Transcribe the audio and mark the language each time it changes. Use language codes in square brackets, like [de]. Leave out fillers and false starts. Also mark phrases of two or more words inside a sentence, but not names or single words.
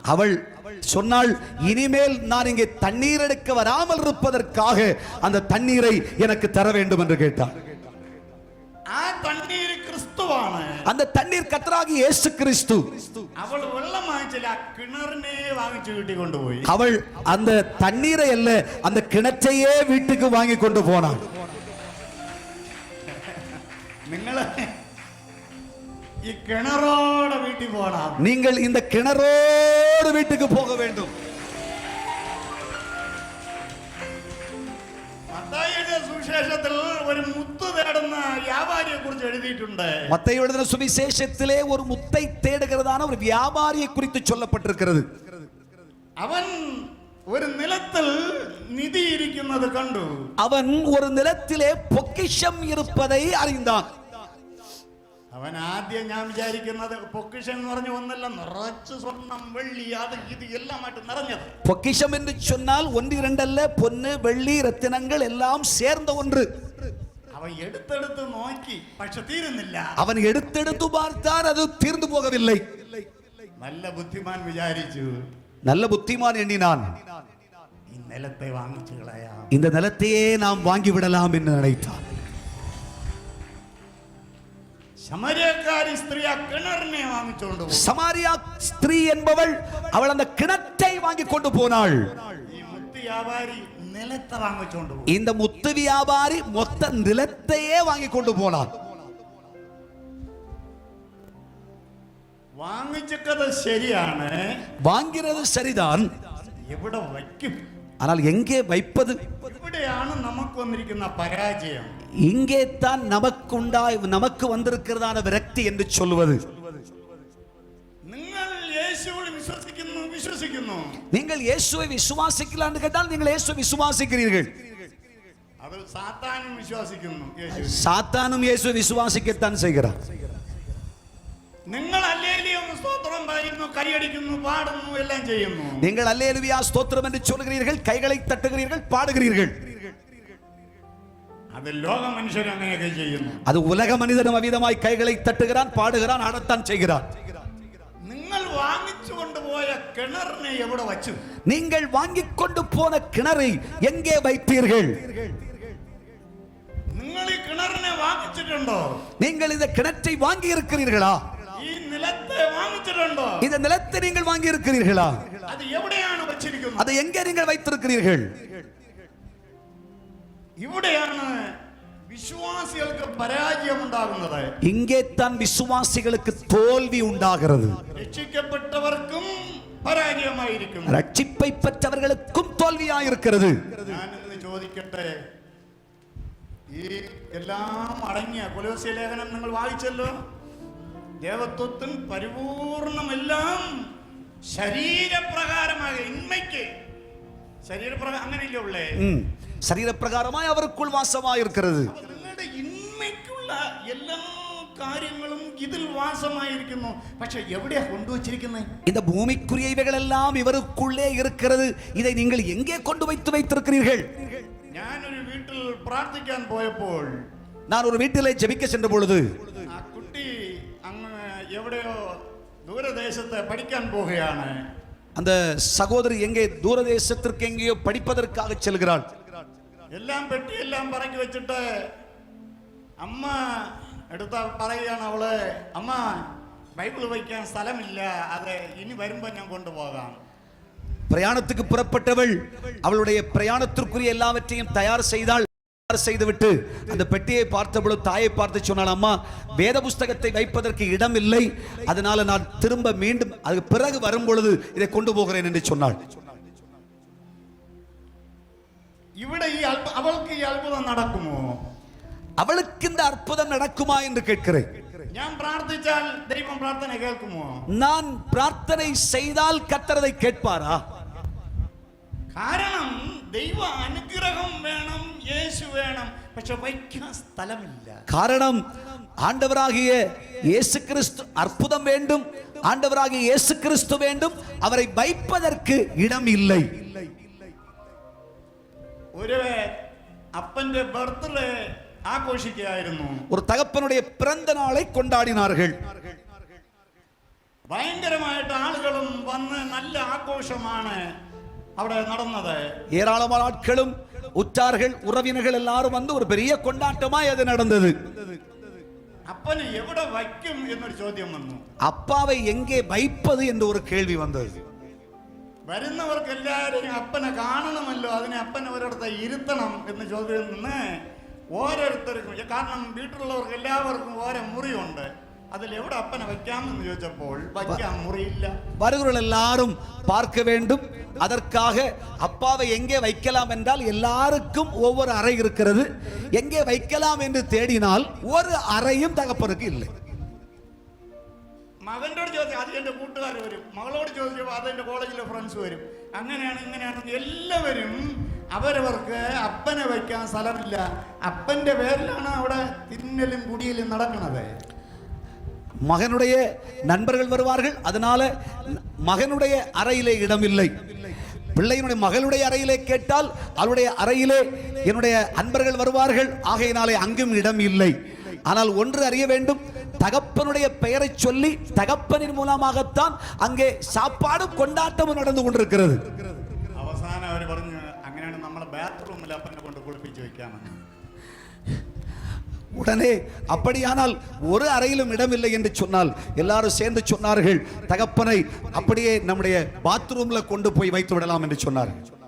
[ta] அவள் சொன்னாள், இனிமேல் நான் இங்கே தண்ணீர் எடுக்க வராமல் இருப்பதற்காக அந்த தண்ணீரை எனக்கு தர வேண்டும் என்று கேட்டார். [ml] ആ തണ്ണീർ ക്രിസ്തുവാണ്. [ta] அந்த தண்ணீர் கர்த்தராகிய இயேசு கிறிஸ்து. [ml] അവൾ വെള്ളം വാങ്ങിച്ചില്ല, കിണറിനെ വാങ്ങിച്ചു വീട്ടിൽ കൊണ്ടുപോയി. [ta] அவள் அந்த தண்ணீரை அல்ல, அந்த கிணற்றையே வீட்டுக்கு வாங்கி கொண்டு போனாள். [ml] നിങ്ങള് ഈ കിണറോടെ വീട്ടിൽ പോകണം. [ta] நீங்கள் இந்த கிணறோடு வீட்டுக்கு போக வேண்டும். [ml] മത്തായിയുടെ സുവിശേഷത്തിൽ ഒരു മുത്ത് തേടുന്ന വ്യാപാരിയെ കുറിച്ച് എഴുതിയിട്ടുണ്ട്. [ta] மத்தேயு எழுதின சுவிசேஷத்திலே ஒரு முத்தை தேடுகிறதான ஒரு வியாபாரியை குறித்து சொல்லப்பட்டிருக்கிறது. [ml] അവൻ ഒരു നിലത്തിൽ നിധി ഇരിക്കുന്നത് കണ്ടു. [ta] அவன் ஒரு நிலத்திலே பொக்கிஷம் இருப்பதை அறிந்தான். [ml] അവൻ ആദ്യം ഞാൻ വിചാരിക്കുന്നത് പൊക്കിഷം എന്ന് പറഞ്ഞ ഒന്നല്ല, നിറച്ച് സ്വർണം വെള്ളി അത് ഇത് എല്ലാമായിട്ട് നിറഞ്ഞത്. [ta] பொக்கிஷம் என்று சொன்னால் 1-2 அல்ல, பொன்னு வெள்ளி ரத்தினங்கள் எல்லாம் சேர்ந்த ஒன்று. [ml] അവൻ എടുത്തെടുത്ത് നോക്കി, പക്ഷെ തീരുന്നില്ല. [ta] அவன் எடுத்தெடுத்து பார்த்தான், அது தீர்ந்து போகவில்லை. [ml] നല്ല ബുദ്ധിമാൻ വിചാരിച്ചു, [ta] நல்ல புத்திமான் எண்ணினான், [ml] ഈ നിലത്തെ വാങ്ങിച്ചു കളയാം. [ta] இந்த நிலத்தையே நாம் வாங்கி விடலாம் என்று நினைத்தான். [ml] ശമരിയക്കാരി സ്ത്രീ ആ കിണറിനെ വാങ്ങിച്ചുകൊണ്ട് പോയി. [ta] சமாரியா ஸ்திரீ என்பவள் அவள் அந்த கிணற்றை வாங்கி கொண்டு போனாள். [ml] ഈ മുത്ത് വ്യാപാരി നിലത്തെ വാങ്ങിച്ചുകൊണ്ട് പോയി. [ta] இந்த முத்து வியாபாரி மொத்த நிலத்தையே வாங்கி கொண்டு போனான். [ml] വാങ്ങിച്ചത് ശരിയാണ്, [ta] வாங்கிறது சரிதான், [ml] എവിടെ വയ്ക്കും? [ta] ஆனால் எங்கே வைப்பது? [ml] ഇവിടെയാണ് നമുക്ക് വന്നിരിക്കുന്ന പരാജയം. [ta] இங்கே தான் நமக்கு வந்திருக்கிறதான விரக்தி என்று சொல்வது. [ml] നിങ്ങൾ യേശുവിൽ വിശ്വസിക്കുന്നു. [ta] நீங்கள் இயேசுவை விசுவாசிக்கலாம் என்று கேட்டால் நீங்கள் இயேசுவை விசுவாசிக்கிறீர்கள். [ml] അത് സാത്താനും വിശ്വസിക്കുന്നു. യേശു [ta] சாத்தானும் இயேசுவை விசுவாசிக்கத்தான் செய்கிறார். [ml] നിങ്ങൾ ഹല്ലേലൂയ സ്തോത്രം പറയുന്നു, കൈയടിക്കുന്നു, പാടുന്നു, എല്ലാം ചെയ്യുന്നു. [ta] நீங்கள் அல்லேலூயா ஸ்தோத்திரம் என்று சொல்கிறீர்கள், கைகளை தட்டுகிறீர்கள், பாடுகிறீர்கள். [ml] അത് ലോക മനുഷ്യർ അങ്ങനെയൊക്കെ ചെയ്യുന്നു. [ta] அது உலக மனிதனும் அவ்விதமாய் கைகளை தட்டுகிறான், பாடுகிறான், ஆடத்தான் செய்கிறான். [ml] നിങ്ങൾ വാങ്ങിച്ചു കൊണ്ടുപോയ കിണറിനെ എവിടെ വച്ചു? [ta] நீங்கள் வாங்கிக் கொண்டு போன கிணறை எங்கே வைப்பீர்கள்? [ml] നിങ്ങൾ ഈ കിണറിനെ വാങ്ങിച്ചിട്ടുണ്ടോ? [ta] நீங்கள் இந்த கிணற்றை வாங்கி இருக்கிறீர்களா? [ml] ഈ നിലത്തെ വാങ്ങിച്ചിട്ടുണ്ടോ? [ta] இந்த நிலத்தை நீங்கள் வாங்கி இருக்கிறீர்களா? [ml] അത് എവിടെയാണ് വച്ചിരിക്കുന്നത്? [ta] அதை எங்கே நீங்கள் வைத்திருக்கிறீர்கள்? [ml] ഇവിടെയാണ് വിശ്വാസികൾക്ക് പരാജയം ഉണ്ടാകുന്നത്. [ta] இங்கே தான் விசுவாசிகளுக்கு தோல்வி உண்டாகிறது. [ml] രക്ഷിക്കപ്പെട്ടവർക്കും പരാജയമായിരിക്കും, [ta] ரட்சிப்பை பெற்றவர்களுக்கும் தோல்வியாயிருக்கிறது. [ml] ഞാൻ ഇന്ന് ചോദിക്കട്ടെ, ഈ എല്ലാം അടങ്ങിയ കൊലോസ്യ ലേഖനം നിങ്ങൾ വായിച്ചല്ലോ. ദേവത്വത്തിൽ പരിപൂർണമെല്ലാം ശരീരപ്രകാരമായ ഇന്മയ്ക്ക് ശരീരപ്രകാരം അങ്ങനെയല്ലേ ഉള്ളേ, ശരീരപ്രകാരമായി അവർക്കുள் വാസമായിരിக்கிறது. നിങ്ങളുടെ ഇന്മയ്ക്കുള്ള എല്ലാ കാര്യങ്ങളും ഇതിൽ വാസമായിരിക്കുന്നു. പക്ഷെ എവിടെയാ കൊണ്ടുവച്ചിരിക്കുന്നത്? [ta] இந்த பூமிக்குரிய இவைகளெல்லாம் இவருக்குள்ளே இருக்கிறது. இதை நீங்கள் எங்கே கொண்டு வைத்திருக்கிறீர்கள்? [ml] ഞാനൊരു വീട്ടിൽ പ്രാർത്ഥിക്കാൻ പോയപ്പോൾ [ta] நான் ஒரு வீட்டிலே ஜெபிக்க சென்ற பொழுது [ml] ആ കുട്ടി അങ്ങ് എവിടെയോ ദൂരദേശത്ത് പഠിക്കാൻ പോവുകയാണ്. [ta] அந்த சகோதரி எங்கே தூரதேசத்திற்கு எங்கேயோ படிப்பதற்காக செல்கிறாள். [ml] എല്ലാം പെട്ടിയെല്ലാം പറക്കി വെച്ചിട്ട് അമ്മ എടുത്ത പറയുകയാണ് അവള്, അമ്മ ബൈബിൾ വയ്ക്കാൻ സ്ഥലമില്ല, അത് ഇനി വരുമ്പോ ഞാൻ കൊണ്ടുപോകാം. [ta] பிரயாணத்துக்கு புறப்பட்டவள் அவளுடைய பிரயாணத்திற்குரிய எல்லாவற்றையும் தயார் செய்துவிட்டு அந்த பெட்டியை பார்த்தபொழுது தாயை பார்த்து சொன்னாள், அம்மா வேத புஸ்தகத்தை வைப்பதற்கு இடம் இல்லை, அதனால நான் திரும்ப மீண்டும் அதுக்கு பிறகு வரும் பொழுது இதை கொண்டு போகிறேன் என்று சொன்னாள். [ml] ഇവിടെ അവൾക്ക് ഈ അത്ഭുതം നടക്കുമോ? [ta] அவளுக்கு இந்த அற்புதம் நடக்குமா என்று கேட்கிறேன். [ml] ഞാൻ പ്രാർത്ഥിച്ചാൽ ദൈവം പ്രാർത്ഥന കേൾക്കുമോ? [ta] நான் பிரார்த்தனை செய்தால் கர்த்தர் அதை கேட்பாரா? [ml] കാരണം ദൈവ അനുഗ്രഹം വേണം, യേശു വേണം, പക്ഷെ വയ്ക്കാൻ സ്ഥലമില്ല. [ta] காரணம் ஆண்டவராகிய இயேசு கிறிஸ்து அற்புதம் வேண்டும், ஆண்டவராகிய இயேசு கிறிஸ்து வேண்டும், அவரை வைப்பதற்கு இடம் இல்லை. [ml] ഒരു അപ്പന്റെ ബർത്ത്ഡേ ആഘോഷിക്കുകയായിരുന്നു. [ta] ஒரு தகப்பனுடைய பிறந்த நாளை கொண்டாடினார்கள். [ml] ഭയങ്കരമായിട്ട് ആളുകളും വന്ന് നല്ല ആഘോഷമാണ് അവിടെ നടന്നത്. [ta] ஏராளமான ஆட்களும் உற்றார்கள் உறவினர்கள் எல்லாரும் வந்து ஒரு பெரிய கொண்டாட்டமாய் அது நடந்தது. [ml] അപ്പന് എവിടെ വയ്ക്കും എന്നൊരു ചോദ്യം വന്നു. [ta] அப்பாவை எங்கே வைப்பது என்று ஒரு கேள்வி வந்தது. [ml] വരുന്നവർക്ക് എല്ലാവരെയും അപ്പനെ കാണണമല്ലോ, അതിനെ അപ്പനെ ഒരിടത്ത് ഇരുത്തണം എന്ന് ചോദ്യം നിന്ന് ഓരോരുത്തർക്കും, കാരണം വീട്ടിലുള്ളവർക്ക് എല്ലാവർക്കും ഓരോ മുറിയുണ്ട്, അതിൽ എവിടെ അപ്പനെ വയ്ക്കാമെന്ന് ചോദിച്ചപ്പോൾ വയ്ക്കാൻ മുറിയില്ല. [ta] வருகிறவர்கள் எல்லாரும் பார்க்க வேண்டும், அதற்காக அப்பாவை எங்கே வைக்கலாம் என்றால் எல்லாருக்கும் ஒவ்வொரு அறை இருக்கிறது. எங்கே வைக்கலாம் என்று தேடினால் ஒரு அறையும் தகப்பனுக்கு இல்லை. [ml] മകനോട് ചോദിച്ചാൽ അത് എൻ്റെ കൂട്ടുകാർ വരും, മകളോട് ചോദിച്ചപ്പോൾ അത് എൻ്റെ കോളേജിലെ ഫ്രണ്ട്സ് വരും. അങ്ങനെയാണ് ഇങ്ങനെയാണ് എല്ലാവരും അവരവർക്ക് അപ്പനെ വയ്ക്കാൻ സ്ഥലമില്ല. അപ്പൻ്റെ പേരിലാണ് അവിടെ തിന്നലും കുടിയലും നടക്കുന്നത്. [ta] மகனுடைய நண்பர்கள் வருவார்கள், அதனால மகனுடைய அறையிலே இடமில்லை. பிள்ளையினுடைய மகளுடைய அறையிலே கேட்டால் அவருடைய அறையிலே என்னுடைய அன்பர்கள் வருவார்கள், ஆகையினாலே அங்கும் இடம் இல்லை. ஆனால் ஒன்று அறிய வேண்டும், தகப்பனுடைய பெயரை சொல்லி தகப்பனின் மூலமாகத்தான் அங்கே சாப்பாடும் கொண்டாட்டமும் நடந்து கொண்டிருக்கிறது. [ml] അവസാനം അവർ പറഞ്ഞു, അങ്ങനെയാണ് നമ്മളെ ബാത്റൂമിൽ അപ്പനെ കൊണ്ട് കുളിപ്പിച്ച് வைக்காம. [ta] உடனே அப்படியானால் ஒரு அறையிலும் இடமில்லை என்று சொன்னால் எல்லாரும் சேர்ந்து சொன்னார்கள், தகப்பனை அப்படியே நம்முடைய பாத்ரூம்ல கொண்டு போய் வைத்து விடலாம் என்று சொன்னார்கள்.